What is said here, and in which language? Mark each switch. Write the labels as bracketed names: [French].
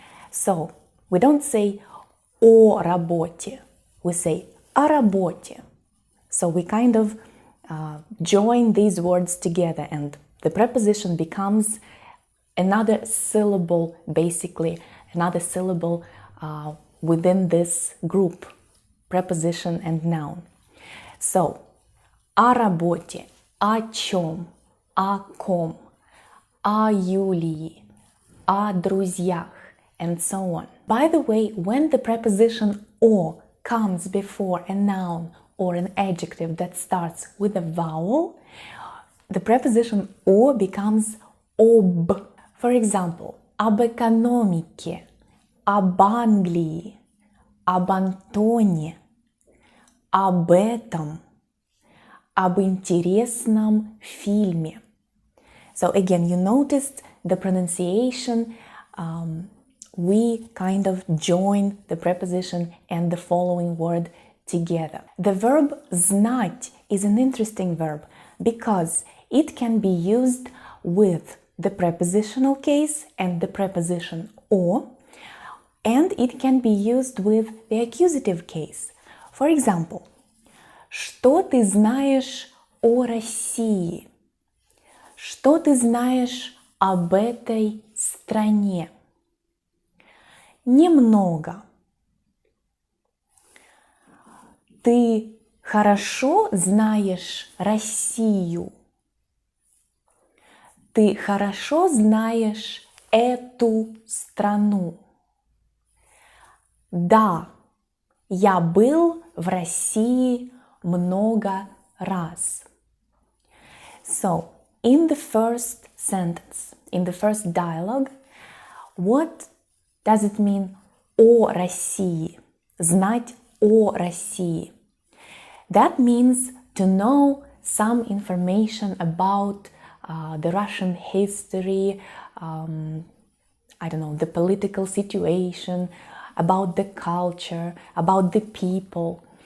[English] So we don't say [Russian] о работе, [English] we say о работе. So we kind of join these words together, and the preposition becomes another syllable, basically another syllable within this group, preposition and noun. So [Russian] о работе, о чем, о ком, о Юлии, о друзьях, [English] and so on. By the way, when the preposition о comes before a noun or an adjective that starts with a vowel, the preposition о becomes об. For example, [Russian] об экономике, об Англии, об Антоне, об этом, об интересном фильме. [English] So again, you noticed the pronunciation. We kind of join the preposition and the following word together. The verb знать is an interesting verb because it can be used with the prepositional case and the preposition о, and it can be used with the accusative case. [Russian] For example, что ты знаешь о России? Что ты знаешь об этой стране? Немного. Ты хорошо знаешь Россию? Ты хорошо знаешь эту страну? Да, я был в России много раз. [English] So, in the first sentence, in the first dialogue, what does it mean [Russian] о России? Знать о России. [English] That means to know some information about the Russian history, I don't know, the political situation, about the culture, about the people.